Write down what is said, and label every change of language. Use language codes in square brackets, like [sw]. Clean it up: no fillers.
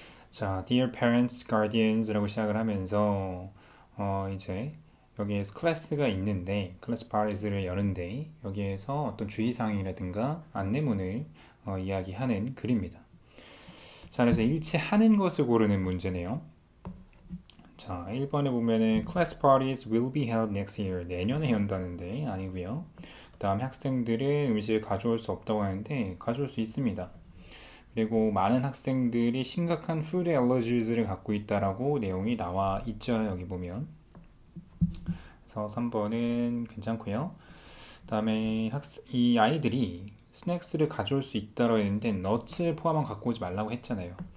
[ko] 자, [en] Dear Parents, Guardians [ko] 라고 시작을 하면서 이제 여기에서 클래스가 있는데 클래스 파티를 여는데 여기에서 어떤 주의사항이라든가 안내문을 이야기하는 글입니다. 자, 그래서 일치하는 것을 고르는 문제네요. 자, 1번에 보면은 [en] class parties will be held next year. [ko] 내년에 연다는데 아니고요. 그 다음에 학생들은 음식을 가져올 수 없다고 하는데 가져올 수 있습니다. 그리고 많은 학생들이 심각한 food allergies를 갖고 있다라고 내용이 나와 있죠. 여기 보면. 그래서 3번은 괜찮고요. 그 다음에 이 아이들이 스낵스를 가져올 수 있다고 했는데 넛을 포함한 갖고 오지 말라고 했잖아요.